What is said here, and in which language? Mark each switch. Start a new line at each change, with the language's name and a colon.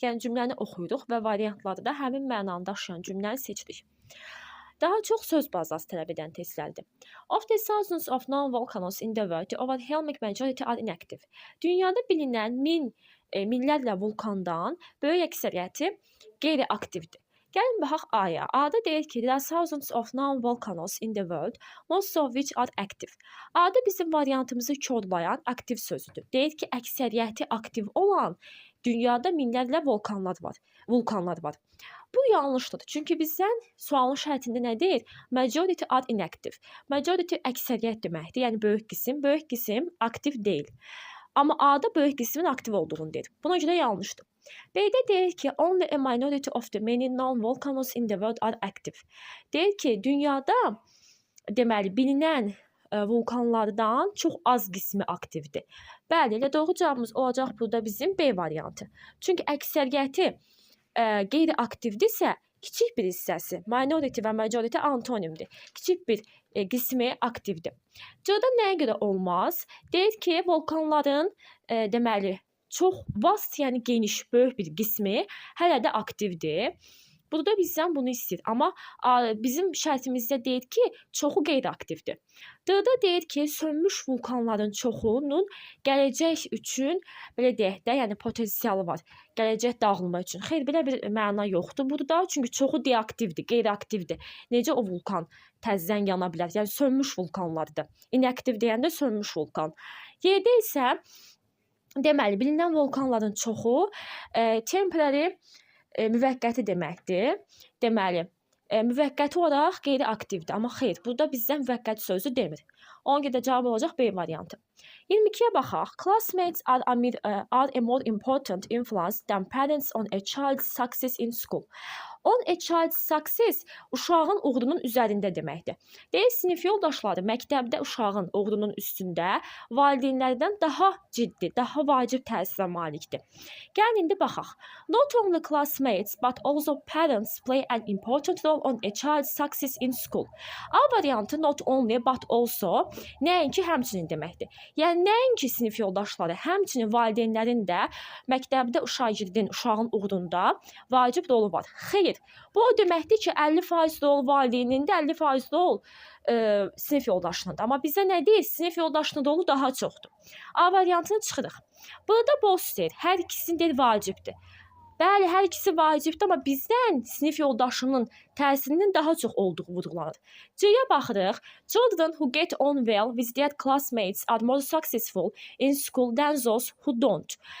Azerbaijani: Yəni cümləni oxuyuruq və variantlarda həmin mənanı daşıyan cümləni seçirik. Daha çox söz bazası tələb edən testlərdir.
English: Of the thousands of known volcanoes in the world, the overwhelming majority are inactive.
Azerbaijani: Dünyada bilinən minlərlə vulkandan böyük əksəriyyəti qeyri-aktivdir. Gəlin baxaq A-ya. A-da deyir ki,
English: there are thousands of known volcanoes in the world, most of which are active.
Azerbaijani: A-da bizim variantımızı korlayan aktiv sözüdür. Deyir ki, əksəriyyəti aktiv olan dünyada minlərlə vulkanlar var. Bu yanlışdır. Çünki bizdən sualın şərtində nə deyir?
English: Majority are inactive.
Azerbaijani: Majority əksəriyyət deməkdir. Yəni böyük qism aktiv deyil. Amma A-da böyük qismin aktiv olduğunu deyir. Buna görə yanlışdır. B-də deyir ki,
English: only a minority of the many known volcanoes in the world are active.
Azerbaijani: Deyir ki, dünyada deməli bilinən vulkanlardan çox az qismi aktivdir. Bəli, elə doğru cavabımız olacaq burada bizim B variantı. Çünki əksəriyyəti qeyri-aktivdirsə, kiçik bir hissəsi, minority və majority antonimdir. Kiçik bir qismi aktivdir. C-də nəyə görə olmaz? Deyir ki, vulkanların deməli çox vast, yəni geniş, böyük bir qismi hələ də aktivdir. Burada bizdən bunu istəyir. Amma bizim şərtimizdə deyir ki, çoxu qeyri-aktivdir. D-də deyir ki, sönmüş vulkanların çoxunun gələcək üçün, belə deyək də, yəni potensialı var. Gələcək dağılma üçün. Xeyr, belə bir məna yoxdur burada. Çünki çoxu deaktivdir, qeyri-aktivdir. Necə o vulkan təzədən yana bilər? Yəni sönmüş vulkanlardır. Inaktiv deyəndə sönmüş vulkan. Y-də isə deməli, bilinən vulkanların çoxu temporary müvəqqəti deməkdir. Deməli, müvəqqəti olaraq qeyri-aktivdir. Amma xeyr, burada bizdən müvəqqəti sözü demir. Ona görə də cavab olacaq B variantı. 22-yə baxaq.
English: Classmates are a more important influence than parents on a child's success in school. On a child's success
Azerbaijani: uşağın uğurunun üzərində deməkdir. Deyir, sinif yoldaşları məktəbdə uşağın uğurunun üstündə valideynlərdən daha ciddi, daha vacib təsirə malikdir. Gəlin indi baxaq.
English: Not only classmates but also parents play an important role on a child's success in school.
Azerbaijani: A variantı
English: not only but also
Azerbaijani: nəinki həmçinin deməkdir. Yəni nəinki sinif yoldaşları, həmçinin valideynlərin də məktəbdə uşağın uğurunda vacib rolu var. Xeyr, bu o deməkdir ki, 50% rol valideynində, 50% rol sinif yoldaşınındır. Amma bizə nə deyir? Sinif yoldaşının rolu daha çoxdur. A variantını çıxırıq. Burada both deyir, hər ikisinin deyir vacibdir. Bəli, hər ikisi vacibdir, amma bizdən sinif yoldaşının təsirinin daha çox olduğu vurğulanır. C-yə baxırıq.
English: Children who get on well with their classmates are more successful in school than those who don't.